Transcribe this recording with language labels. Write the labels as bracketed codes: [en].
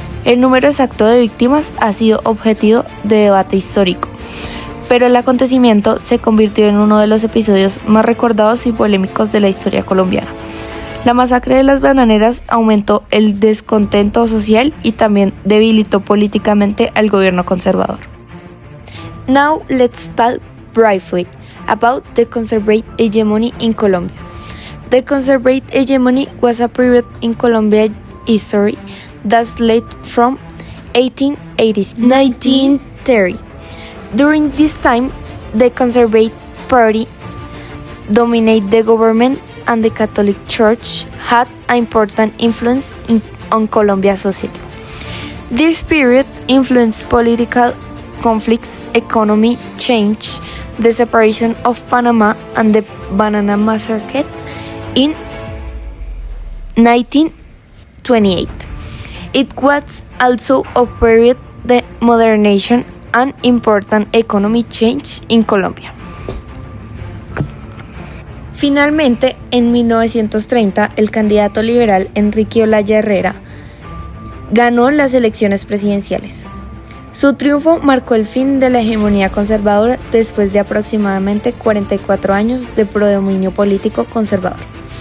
[es] El número exacto de víctimas ha sido objeto de debate histórico, pero el acontecimiento se convirtió en uno de los episodios más recordados y polémicos de la historia colombiana. La masacre de las bananeras aumentó el descontento social y también debilitó políticamente al gobierno conservador. [en] Now let's talk briefly about the conservative hegemony in Colombia. The conservative hegemony was a period in Colombian history that led from 1880s to 1930. During this time, the Conservative Party dominated the government and the Catholic Church had an important influence on Colombia's society. This period influenced political conflicts, economy change, the separation of Panama, and the Banana Massacre in 1928. It was also a period of modernization and important economic change in Colombia. [es] Finalmente, en 1930, el candidato liberal Enrique Olaya Herrera ganó las elecciones presidenciales. Su triunfo marcó el fin de la hegemonía conservadora después de aproximadamente 44 años de predominio político conservador.